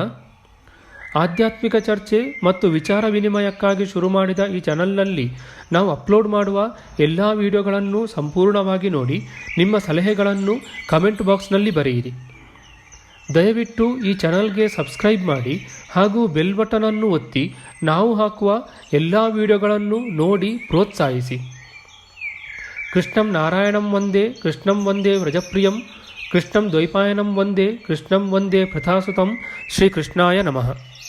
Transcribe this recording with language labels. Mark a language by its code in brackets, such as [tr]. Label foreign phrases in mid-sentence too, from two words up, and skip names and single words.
[kn] ಆಧ್ಯಾತ್ಮಿಕ ಚರ್ಚೆ ಮತ್ತು ವಿಚಾರ ವಿನಿಮಯಕ್ಕಾಗಿ ಶುರು ಮಾಡಿದ ಈ ಚಾನಲ್ನಲ್ಲಿ ನಾವು ಅಪ್ಲೋಡ್ ಮಾಡುವ ಎಲ್ಲ ವಿಡಿಯೋಗಳನ್ನು ಸಂಪೂರ್ಣವಾಗಿ ನೋಡಿ ನಿಮ್ಮ ಸಲಹೆಗಳನ್ನು ಕಮೆಂಟ್ ಬಾಕ್ಸ್ನಲ್ಲಿ ಬರೆಯಿರಿ. ದಯವಿಟ್ಟು ಈ ಚಾನಲ್ಗೆ ಸಬ್ಸ್ಕ್ರೈಬ್ ಮಾಡಿ ಹಾಗೂ ಬೆಲ್ ಬಟನನ್ನು ಒತ್ತಿ ನಾವು ಹಾಕುವ ಎಲ್ಲ ವಿಡಿಯೋಗಳನ್ನು ನೋಡಿ ಪ್ರೋತ್ಸಾಹಿಸಿ. [sa] ಕೃಷ್ಣಂ ನಾರಾಯಣಂ ವಂದೇ ಕೃಷ್ಣಂ ವಂದೇ ವ್ರಜಪ್ರಿಯಂ ಕೃಷ್ಣಂ ದ್ವೈಪಾಯನಂ ವಂದೇ ಕೃಷ್ಣಂ ವಂದೇ ಪ್ರಥಾಸುತಂ. ಶ್ರೀಕೃಷ್ಣಾಯ ನಮಃ.